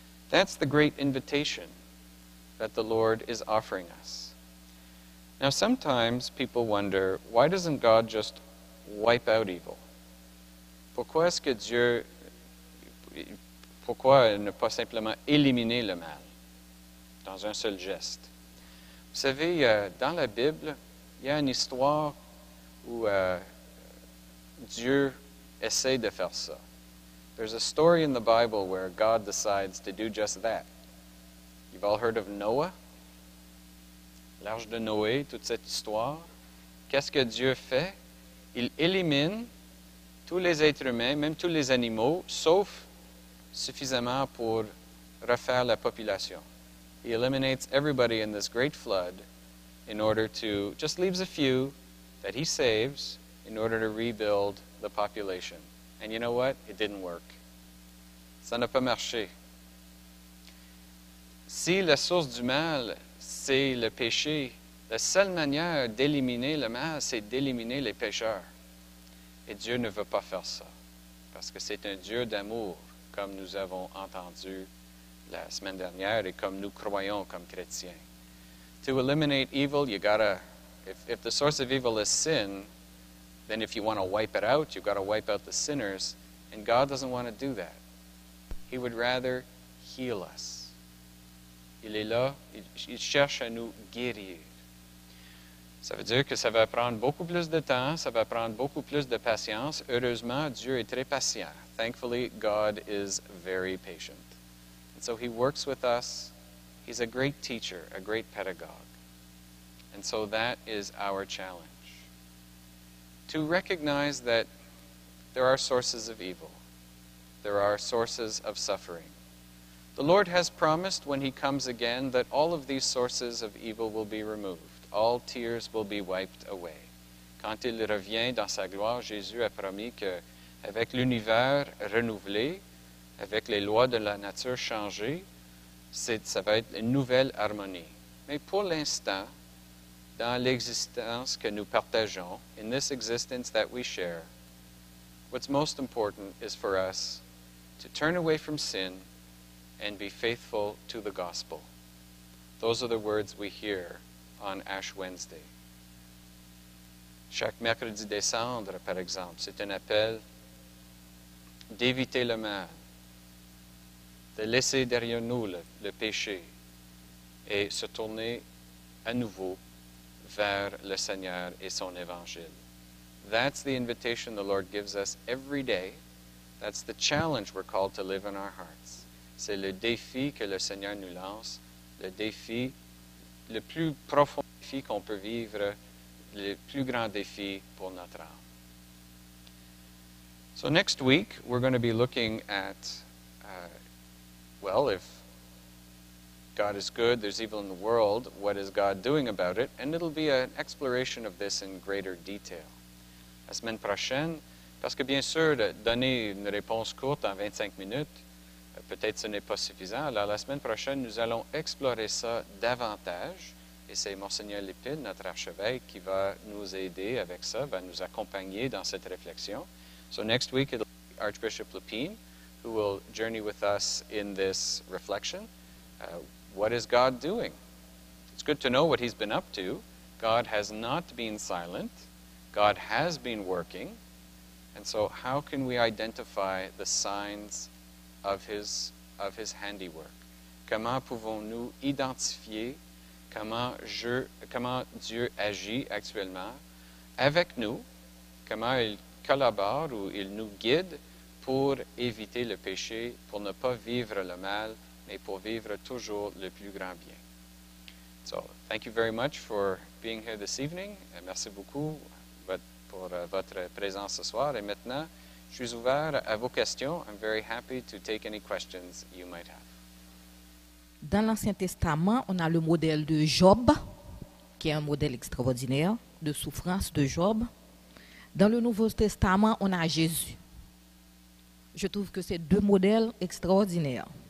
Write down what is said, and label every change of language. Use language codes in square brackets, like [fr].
[en] That's the great invitation that the Lord is offering us. Now, sometimes people wonder, why doesn't God just wipe out evil? [fr] Pourquoi est-ce que Dieu, pourquoi ne pas simplement éliminer le mal dans un seul geste? Vous savez, dans la Bible, il y a une histoire où Dieu essaie de faire ça. [en] There's a story in the Bible where God decides to do just that. You've all heard of Noah? [fr] L'arche de Noé, toute cette histoire. Qu'est-ce que Dieu fait? Il élimine tous les êtres humains, même tous les animaux, sauf suffisamment pour refaire la population. [en] He eliminates everybody in this great flood in order to, just leaves a few that he saves in order to rebuild the population. And you know what? It didn't work. [fr] Ça n'a pas marché. Si la source du mal, c'est le péché, la seule manière d'éliminer le mal, c'est d'éliminer les pécheurs. Et Dieu ne veut pas faire ça, parce que c'est un Dieu d'amour, comme nous avons entendu la semaine dernière et comme nous croyons comme chrétiens. [en] To eliminate evil, you gotta, if the source of evil is sin, then if you want to wipe it out, you've got to wipe out the sinners, and God doesn't want to do that. He would rather heal us. [fr] Il est là, il cherche à nous guérir. Ça veut dire que ça va prendre beaucoup plus de temps, ça va prendre beaucoup plus de patience. Heureusement, Dieu est très patient. [en] Thankfully, God is very patient. And so He works with us. He's a great teacher, a great pedagogue. And so that is our challenge. To recognize that there are sources of evil. There are sources of suffering. The Lord has promised when He comes again that all of these sources of evil will be removed. All tears will be wiped away. [fr] Quand il revient dans sa gloire, Jésus a promis qu'avec l'univers renouvelé, avec les lois de la nature changées, ça va être une nouvelle harmonie. Mais pour l'instant, dans l'existence que nous partageons, [en] in this existence that we share, what's most important is for us to turn away from sin and be faithful to the gospel. Those are the words we hear on Ash Wednesday. [fr] Chaque mercredi des cendres, par exemple, c'est un appel d'éviter le mal, de laisser derrière nous le péché et se tourner à nouveau vers le Seigneur et son évangile. [en] That's the invitation the Lord gives us every day. That's the challenge we're called to live in our hearts. [fr] C'est le défi que le Seigneur nous lance, le défi, le plus profond défi qu'on peut vivre, le plus grand défi pour notre âme. [en] So next week, we're going to be looking at, if God is good, there's evil in the world, what is God doing about it? And it'll be an exploration of this in greater detail. [fr] La semaine prochaine, parce que bien sûr, donner une réponse courte en 25 minutes, peut-être ce n'est pas suffisant. Alors la semaine prochaine, nous allons explorer ça davantage. Et c'est Monseigneur Lépine, notre archevêque, qui va nous aider avec ça, va nous accompagner dans cette réflexion. [en] So next week, it'll be Archbishop Lépine, who will journey with us in this reflection. What is God doing? It's good to know what He's been up to. God has not been silent. God has been working. And so how can we identify the signs of His handiwork? [fr] Comment pouvons-nous identifier comment Dieu agit actuellement avec nous, comment il collabore ou il nous guide pour éviter le péché, pour ne pas vivre le mal, mais pour vivre toujours le plus grand bien. [en] So, thank you very much for being here this evening. [fr] Merci beaucoup pour votre présence ce soir. Et maintenant, je suis ouvert à vos questions. [en] I'm very happy to take any questions you might have. [fr] Dans l'Ancien Testament, on a le modèle de Job, qui est un modèle extraordinaire de souffrance de Job. Dans le Nouveau Testament, on a Jésus. Je trouve que c'est deux modèles extraordinaires.